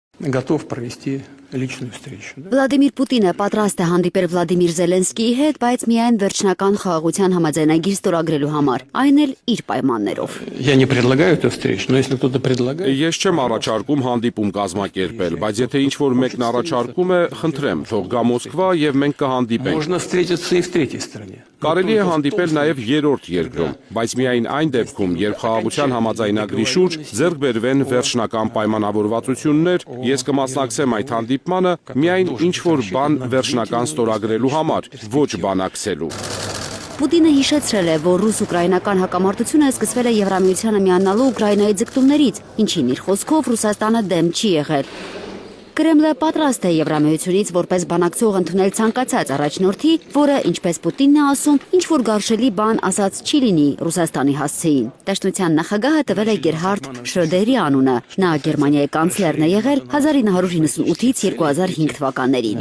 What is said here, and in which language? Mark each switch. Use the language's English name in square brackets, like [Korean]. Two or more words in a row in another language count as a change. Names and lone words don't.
[Russian] Готов провести личную встречу. [Armenian] Վլադիմիր Պուտինը պատրաստ է հանդիպել Վլադիմիր Զելենսկիի հետ, բայց միայն վերջնական խաղաղության համաձայնագիր ստորագրելու համար, այն էլ իր պայմաններով։ [Russian] Я не предлагаю эту встречу, но если кто-то предлагает... [Armenian] Ես չեմ առաջարկում հանդիպում կազմակերպել, բայց եթե ինչ-որ մեկն առաջարկում է, խնդրեմ, թող գա Մոսկվա եւ մենք կհանդիպենք։ [Russian] Можно встретиться и в третьей стране. [Armenian] Կարելի է հանդիպել նաև երրորդ երկրում, բայց միայն այն դեպքում, երբ խաղաղության համաձայնագրի շուրջ ձեռք բերվեն վերջնական պայմանավորվածություններ, ես կմասնակցեմ այդ հանդիպմանը միայն ինչ-որ բան վերջնական ստորագրելու համար, ոչ բանակցելու։ Պուտինը հիշեցրել է, որ ռուս-ուկրաինական հակամարտությունը սկսվել է Եվրամիությանը միանալու Ուկրաինայի ձգտումներից, ինչին իր խոսքով Ռուսաստանը դեմ չի եղել։ Կրեմլը պատրաստ է Եվրամիությունից որպես բանակցող ընդունել ցանկացած առաջնորդի, որը, ինչպես Պուտինն է ասում, ինչ-որ գարշելի բան ասած չի լինի Ռուսաստանի հասցեին։ Դաշնության նախագահը տվել է Գերհարդ Շրոդերի անունը։ Նա Գերմանիայի կանցլերն է եղել 1998-ից 2005 թվականներին։